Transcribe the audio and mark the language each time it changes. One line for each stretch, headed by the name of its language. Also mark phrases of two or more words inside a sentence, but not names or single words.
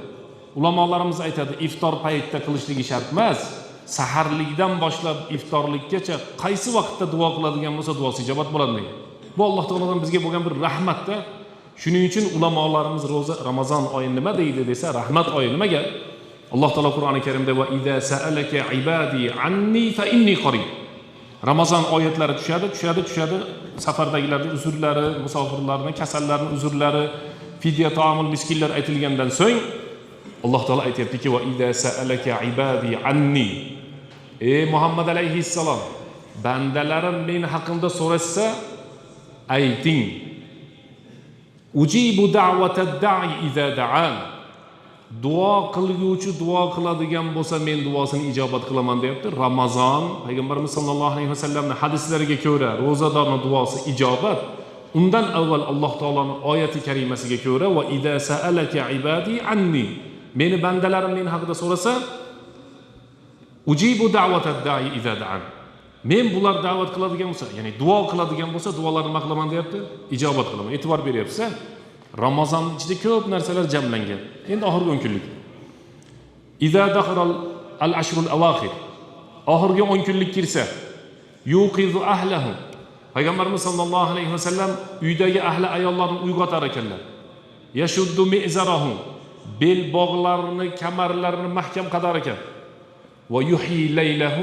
Uzbek: Ulamolarimiz aytadi, iftor paytida qilishligi shart emas. Saharlikdan boshlab iftorlikkacha qaysi vaqtda duo qiladigan bo'lsa, duosi ijobat bo'ladi deydi. Bu Alloh taolodan bizga bo'lgan bir rahmatda. Shuning uchun ulamolarimiz Ramazon oyi nima deydi desa, rahmat oyi nimaga? Alloh taolo Qur'oni Karimda
Arabic: وإذا سألك عبادي عني فإني قريب.
Uzbek: Ramazon oyatlari tushadi. Safardagilarning uzrlari, musofirlarning kasallarning uzrlari,
Arabic: فدية طعام
Uzbek: miskinlar aytilgandan so'ng Alloh taolo aytayaptiki
Arabic: وإذا سألك عبادي عني.
Uzbek: Ey Muhammad alayhissalom, bandalarim men haqimda so'rashsa, ayting.
Arabic: أجيب دعوة الداع إذا دعان.
Uzbek: Duo qilguvchi duo qiladigan bo'lsa men duosini ijobat qilaman deyapti. Ramazon payg'ambarimiz sollallohu alayhi vasallamning hadislariga ko'ra ro'zadorning duosi ijobat. Undan avval Alloh taoloning oyati karimasiga ko'ra
Arabic: وإذا سألك عبادي عني.
Uzbek: Meni bandalarim men haqida so'rasa,
Arabic: أجيب دعوة الداع إذا دعان.
Uzbek: Men bular da'vat qiladigan bo'lsa, ya'ni duo qiladigan bo'lsa, duolarini nima qilaman deyapti? Ijobat qilaman. E'tibor beryapsiz. Ramazon ichida ko'p narsalar jamlangan. Endi oxirgi 10 kunlik.
Arabic: إذا دخل العشر الأواخر.
Uzbek: Oxirgi 10 kunlik kirsa,
Arabic: يوقظ أهله.
Uzbek: Payg'ambarimiz sollallohu alayhi vasallam uydagi ahli ayollarni uyg'otar ekanlar.
Arabic: يشد مئزره.
Uzbek: Bel bog'larini, kamarlarini mahkam qadar ekan.
Arabic: ويحيي ليله.